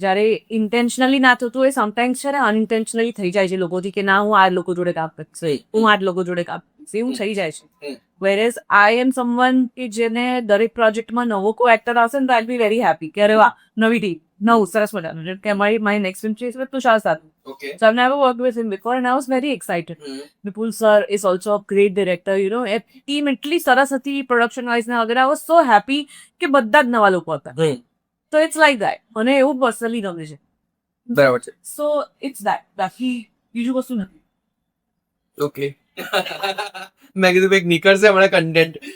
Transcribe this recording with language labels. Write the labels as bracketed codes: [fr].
[gu] જ્યારે ઇન્ટેન્શનલી ના થતું એ સમટાઈમ્સ છે ને અનઇન્ટેન્શનલી થઈ જાય છે લોકોથી કે ના હું આ લોકો જોડે કામ કરીશ, હું આ લોકો જોડે કામ કરીશ, એવું થઈ જાય છે. [en] whereas I am someone [gu] કે જેને દરેક પ્રોજેક્ટમાં નવો કોઈ એક્ટર આવશે ને તો [en] I be very happy [gu] કે અરે વાહ નવી ટીમ, નવું સરસ મજાનું. કે મારી નેક્સ્ટ ફિલ્મ છે તુષાર સાથે. [en] So I've never worked with him before and I was very excited. Vipul sir is also a great director, you know. [gu] A team એટલી સરસ હતી પ્રોડક્શન વાઇઝ ને વગેરે. [en] I was so happy [gu] કે બધા જ નવા લોકો હતા. તો [en] It's like that. [gu] મને એવું પર્સનલી ગમે છે. બરાબર છે. [en] So it's that. [gu] બાકી બીજું કશું નથી. ઓકે. મેં કીધું કંઈક નીકળશે હમણાં કન્ટેન્ટ.